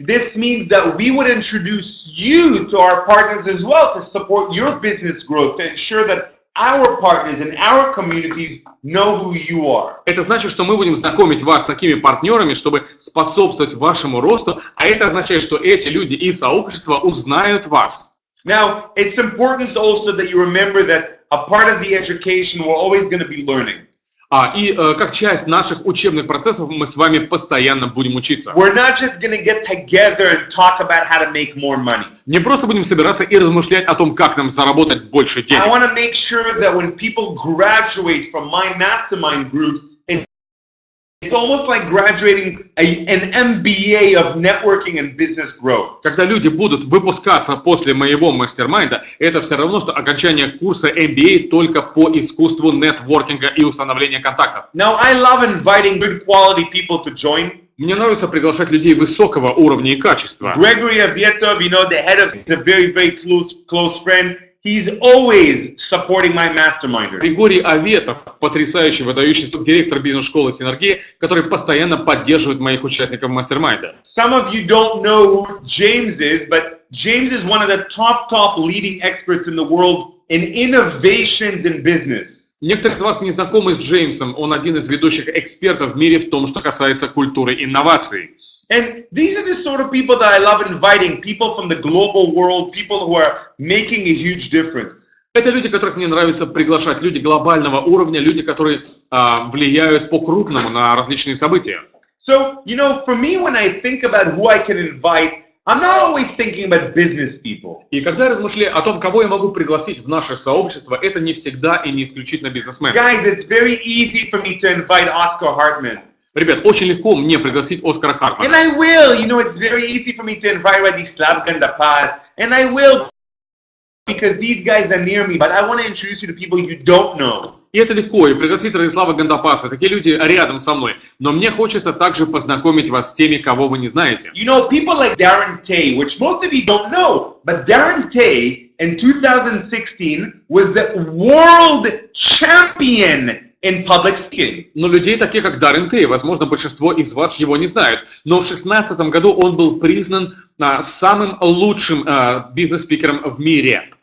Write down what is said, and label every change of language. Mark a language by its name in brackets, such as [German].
[English] This means that we would introduce you to our partners as well to support your business growth, to ensure that our partners and our communities know who you are. [Russian] Это значит, что мы будем знакомить вас с такими партнерами, чтобы способствовать вашему росту, а это означает, что эти люди и сообщества узнают вас. [English] Now, it's important also that you remember that a part of the education we're always going to be learning. [Russian] И как часть наших учебных процессов мы с вами постоянно будем учиться. [English] We're not just going to get together and talk about how to make more money. [Russian] Не просто будем собираться и размышлять о том, как нам заработать больше [English] I [Russian] денег. [English] want to make sure that when people graduate from my mastermind groups, it's almost like graduating an MBA of networking and business growth. [Russian] Когда люди будут выпускаться после моего мастер-майнда, это все равно, что окончание курса MBA только по искусству нетворкинга и установления контактов. [English] Now, I love inviting good quality people to join. [Russian] Мне нравится приглашать людей высокого уровня и качества. [English] Gregory Avietov, you know, the head of, is a very, very close friend. He's always supporting my masterminders. [Russian] Григорий Аветов, потрясающий, выдающийся директор бизнес-школы «Синергия», который постоянно поддерживает моих участников мастер-майнда. [English] Some of you don't know who James is, but James is one of the top leading experts in the world in innovations in business. [Russian] Некоторые из вас не знакомы с Джеймсом, он один из ведущих экспертов в мире в том, что касается культуры инноваций. [English] And these are the sort of people that I love inviting, people from the global world, people who are making a huge difference. [Russian] Это люди, которых мне нравится приглашать, люди глобального уровня, люди, которые влияют по-крупному на различные события. [English] So, you know, for me, when I think about who I can invite, I'm not always thinking about business people. [Russian] И когда я размышляю о том, кого я могу пригласить в наше сообщество, это не всегда и не исключительно бизнесмены. [English] Guys, it's very easy for me to invite Oscar Hartman. [Russian] Ребят, очень легко мне пригласить Оскара Хартмана. [English] And I will, you know, it's very easy for me to invite Radislav Gandapas. And I will, because these guys are near me, but I want to introduce you to people you don't know. [Russian] И это легко, и пригласить Радислава Гандапаса, такие люди рядом со мной. Но мне хочется также познакомить вас с теми, кого вы не знаете. [English] You know, people like Darren Tay, which most of you don't know, but Darren Tay in 2016 was the world champion in public speaking. [Russian] Но людей, таких как Даррен Тей, возможно, большинство из вас его не знают. Но в 2016 году он был признан самым лучшим бизнес-спикером в мире.